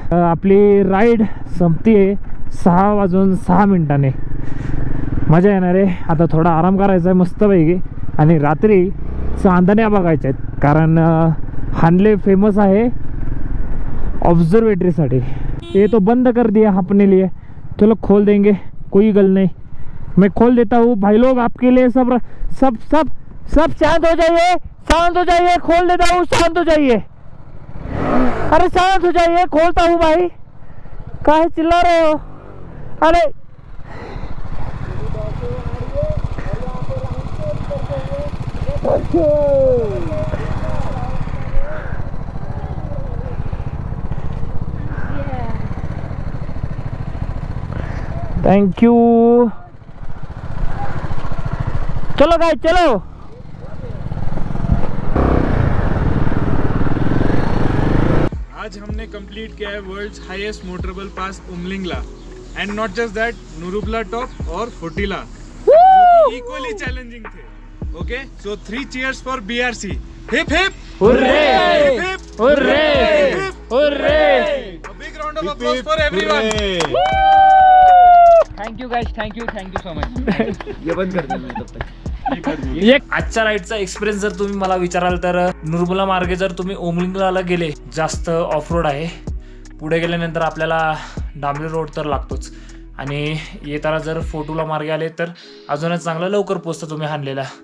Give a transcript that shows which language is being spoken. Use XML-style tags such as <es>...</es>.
<mr>आपली राईड संपती आहे 6:06. मजा येणार आहे. आता थोडा आराम करायचा आहे मस्तपैकी आणि रात्री चांदण्या बघायच्या आहेत, कारण हानले फेमस आहे ऑब्जर्वेटरीसाठी.</mr> <hi>ये तो बंद कर दिया अपने लिए, चलो खोल देंगे, कोई गल नहीं, मैं खोल देता हूँ भाई लोग आपके लिए. सब सब सब सब शांत हो जाइए, शांत हो जाइए, खोल देता हूँ, शांत हो जाइए. अरे शांत हो जाइए, खोलता हूँ भाई, काहे चिल्ला रहे हो.</hi> <en>अरे thank you.</en> <hi>चलो गाइस चलो. आज हमने कंप्लीट किया है world's highest motorable pass Umling La,</hi> <en>and not just that,</en> <hi>नुरुबला top और फोटिला इक्वली चैलेंजिंग थे.</hi> <en>Okay, so 3 cheers for BRC. Hip hip hurray, hip hip hurray, hurray. A big round of applause for everyone. Thank you guys, thank you so much.</en> <hi>ये बंद कर दे तब तक.</hi> <mr>आजच्या राईडचा experience जर तुम्ही मला विचाराल तर नुरबुला मार्गे जर तुम्ही ओमलिंगला गेले, जास्त ऑफ रोड आहे. पुढे गेल्यानंतर आपल्याला डांबरी रोड तर लागतोच. आणि येताना जर फोटोला मार्गे आले तर अजूनच चांगलं लवकर पोचता तुम्ही हानलेला.</mr>